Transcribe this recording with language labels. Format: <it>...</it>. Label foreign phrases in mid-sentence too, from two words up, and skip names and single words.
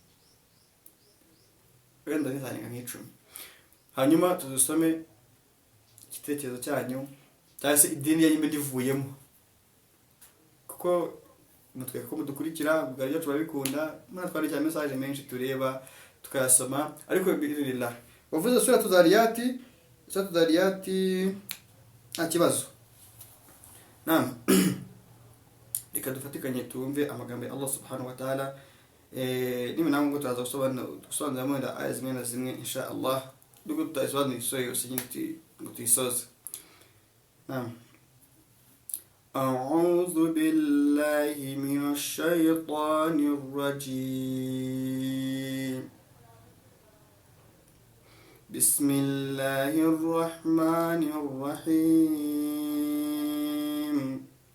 <rw>wenda nizanyenga nk'10, hanyuma tuzusome igitekerezo cyanyu cyangwa se idini yanyu ndivuyemo, kuko mutweka ko mudukurikira bwa ryo turabikunda, mwatwandikira message menshi tureba tukayasoma. Ariko birillah wavuze suratu Zariyati nta kibazo. Naam, reka dufatikanye tumve amagambo ya</rw> <ar>الله سبحانه وتعالى.</ar> <rw>Niba namwe ngo turaza gusobanura mu nda aya zimwe na zimwe inshallah, duko tutasobanura isoyo yose nyine ngo tuyisoze.</rw> <ar>Naam, أعوذ بالله من الشيطان الرجيم. بسم الله الرحمن الرحيم.</ar>